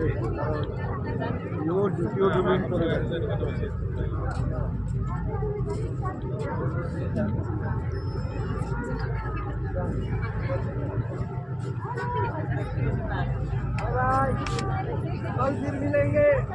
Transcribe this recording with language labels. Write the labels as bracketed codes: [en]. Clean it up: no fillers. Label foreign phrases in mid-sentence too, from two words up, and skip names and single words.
[ne] यो त्यो डुब्नु पर्यो। [hi] कल फिर मिलेंगे।